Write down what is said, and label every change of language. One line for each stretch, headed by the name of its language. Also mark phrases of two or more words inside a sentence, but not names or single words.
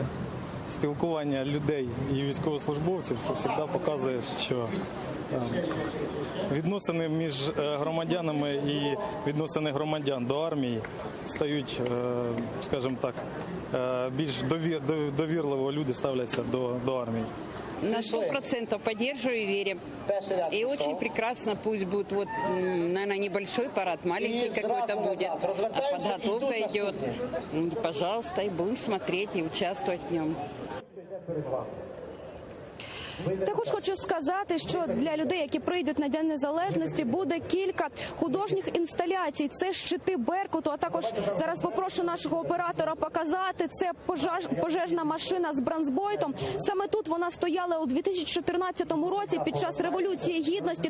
Ukrainian: Спілкування людей і військовослужбовців завжди показує, що відносини між громадянами і відносини громадян до армії стають, скажімо так, більш довірливо люди ставляться до армії.
Russian: На 100% поддерживаю и верим. И очень прекрасно, пусть будет, вот, наверное, небольшой парад, маленький какой-то будет, а подготовка идет. Пожалуйста, и будем смотреть и участвовать в нем.
Ukrainian: Також хочу сказати, що для людей, які прийдуть на День Незалежності, буде кілька художніх інсталяцій. Це щити Беркуту, а також зараз попрошу нашого оператора показати. Це пожежна машина з бронзбойтом. Саме тут вона стояла у 2014 році під час Революції Гідності.